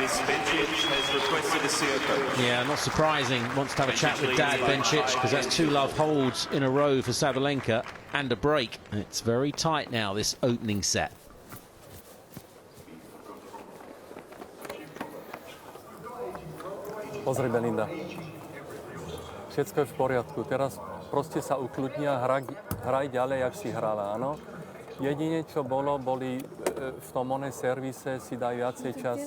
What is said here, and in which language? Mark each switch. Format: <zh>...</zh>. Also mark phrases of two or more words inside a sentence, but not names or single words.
<en>Miss Bencic has requested to see her coach. Yeah, not surprising. Wants to have a chat with Dad Bencic because that's 2 love holds in a row for Sabalenka and a break. It's very tight now, this opening set.</en> <sk>Pozri, Belinda. Všetko je v poriadku. Teraz proste sa ukľudni a hraj ďalej, jak si hrala, áno? Jedine, čo boli v tom servise, si daj viacej času.</sk>